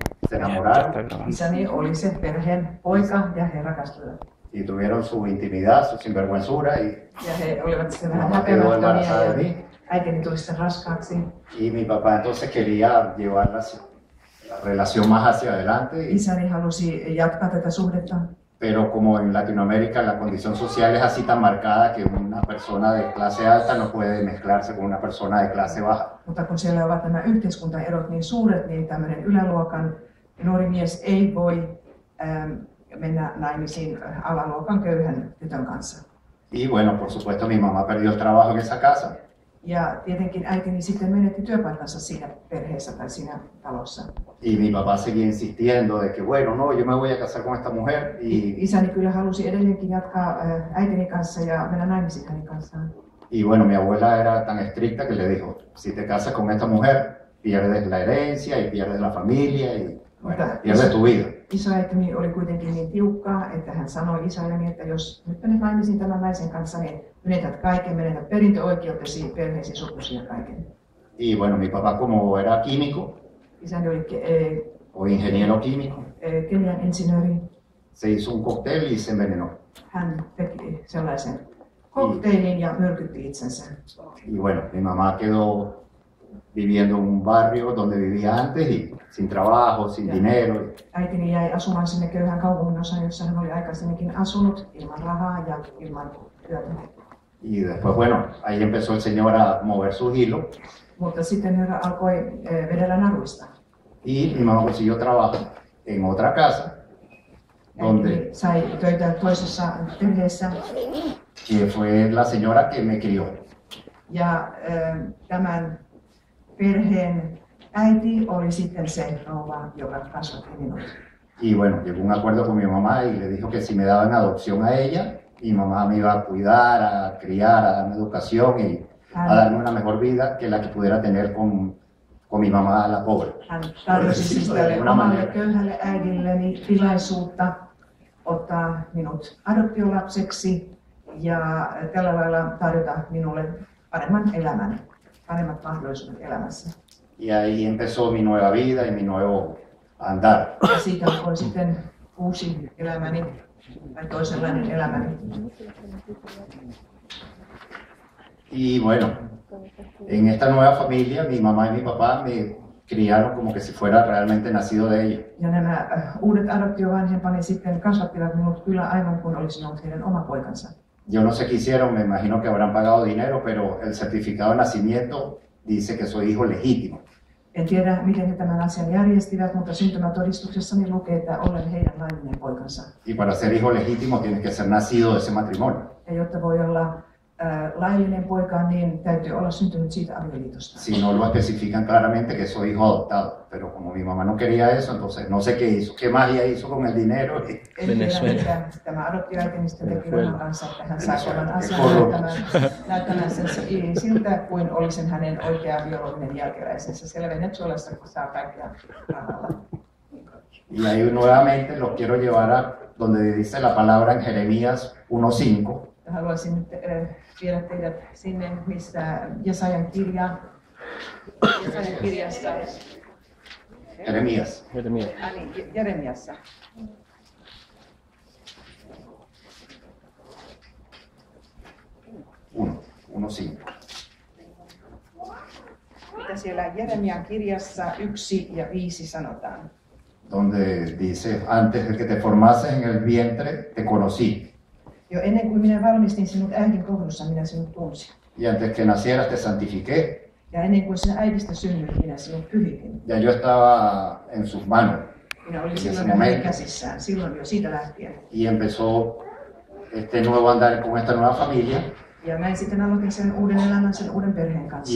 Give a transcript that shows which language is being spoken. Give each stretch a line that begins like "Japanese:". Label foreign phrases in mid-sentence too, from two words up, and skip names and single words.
Spanish: Se enamoraron.
Finnish: Isäni oli se perheen poika ja he rakastuivat.
Spanish: Y tuvieron su intimidad, su sinvergüenzura y
Finnish: Ja he olivat sitten vähän
Spanish: mamá quedó embarazada de
Finnish: häpeämättömiä ja
Spanish: mí.
Finnish: äitini tuli sitten raskaaksi.
Spanish: Y mi papá entonces quería llevar la relación más hacia adelante.
Finnish: Isäni halusi jatkaa tätä suhdetta.
Spanish: Pero como en Latinoamérica la condición social es así tan marcada que una persona de clase alta no puede mezclarse con una persona de clase baja.
Finnish: Mutta kun siellä ovat nämä yhteiskuntaerot niin suuret, niin tämmöinen yläluokan nuori mies ei voi mennä naimisiin alaluokan köyhän tytön kanssa.
Spanish: Y bueno, por supuesto mi mamá perdió el trabajo en esa casa.
Finnish: Ja tietenkin äitini sitten menetti työpaikkansa siinä perheessä tai siinä talossa.
Spanish: Y mi papá seguía insistiendo de que bueno, no, yo me voy a casar con esta mujer.
Finnish: Isäni kyllä halusi edelleenkin jatkaa äitini kanssa ja mennä naimisiin hänen kanssaan.
Spanish: Y bueno, mi abuela era tan estricta que le dijo, si te casas con esta mujer, pierdes la herencia y pierdes la familia y bueno, pierdes tu vida.
Finnish: Isoäitini oli kuitenkin niin tiukkaa, että hän sanoi isälleni, että jos nyt menet naimisiin tämän naisen kanssa, niin menetät kaiken, menetät perintöoikeutesi, perheesi, sukusi ja kaiken.
Spanish: Y bueno, mi papá como era químico,
Finnish: Isäni oli
Spanish: o ingeniero químico,
Finnish: kemian insinööri.
Spanish: se hizo un cóctel y se envenenó.
Finnish: Hän teki sellaisen kokteilin ja myrkytti itsensä.
Spanish: Y bueno, mi mamá quedó viviendo en un barrio donde vivía antes y sin trabajo, sin dinero.
Finnish: Äitini jäi asumaan sinne köyhään kaupunginosaan, jossa hän oli aikaisemminkin asunut ilman rahaa ja ilman työtä.
Spanish: Y después, bueno, ahí empezó el señor a mover su hilo
Finnish: Mutta sitten herra alkoi vedellä naruista.
Spanish: y mi mamá consiguió trabajo en otra casa donde
Finnish: Äitini sai töitä toisessa perheessä
Spanish: que fue la señora que me crió.
Finnish: ja tämän perheen äiti oli sitten se rouva, joka kasvatti minut.
Spanish: Y bueno, llegó un acuerdo con mi mamá y le dijo que si me daban adopción a ella, mi mamá me iba a cuidar, a criar, a darme educación y a darme una mejor vida que la que pudiera tener con mi mamá la pobre.
Finnish: Hän tarjosi siis tälle omalle köyhälle äidilleni tilaisuutta ottaa minut adoptiolapseksi ja tällä lailla tarjota minulle paremman elämän, paremmat mahdollisuudet elämässä.
Spanish: Y ahí empezó mi nueva vida y mi nuevo andar.
Finnish: Ja siitä alkoi sitten uusi elämäni tai toisenlainen elämäni.
Spanish: Y bueno, en esta nueva familia mi mamá y mi papá me criaron como que si fuera realmente nacido de ellos.
Finnish: Ja nämä uudet adoptiovanhempani sitten kasvattivat minut kyllä aivan kuin olisin ollut heidän oma poikansa.
Spanish: Yo no sé qué hicieron, me imagino que habrán pagado dinero, pero el certificado de nacimiento dice que soy hijo legítimo.
Finnish: En tiedä, miten he tämän asian järjestivät, mutta syntymätodistuksessani lukee, että olen heidän laillinen poikansa.
Spanish: Y para ser hijo legítimo tienes que ser nacido de ese matrimonio.
Finnish: Ja jotta voi olla laillinen poika, niin täytyy olla syntynyt siitä avioliitosta.
Spanish: Si no lo especifican claramente que soy hijo adoptado, pero como mi mamá no quería eso, entonces no sé qué hizo, qué magia hizo con el dinero.
Finnish: En tiedä, mitä tämä adoptioäitini sitten teki rahan kanssa, että hän sai tämän asian näyttämään sen siltä, kuin olisin hänen oikea biologinen jälkeläisensä. Siellä Venezuelassa saa kaikkea rahalla.
Spanish: Y ahí nuevamente los quiero llevar a donde dice la palabra en Jeremías 1:5.
Finnish: Haluaisin nyt viedä teidät sinne, missä Jesajan kirjassa.
Spanish: Jeremías.
Finnish: Jeremiassa. 1:5. Mitä siellä Jeremian kirjassa 1 ja 5 sanotaan?
Spanish: Donde dice, antes de que te formases en el vientre, te conocí.
Finnish: Jo ennen kuin minä valmistin sinut äidin kohdussa, minä sinut tunsin.
Spanish: Y antes que nacieras, te santifiqué.
Finnish: Ja ennen kuin sinä äidistä synnyit, minä sinut pyhitin.
Spanish: Ya yo estaba en sus manos.
Finnish: Minä olin silloin hänen käsissään, silloin jo siitä lähtien.
Spanish: Y empezó este nuevo andar con esta nueva familia.
Finnish: Ja näin sitten aloitin sen uuden elämän, sen uuden perheen kanssa.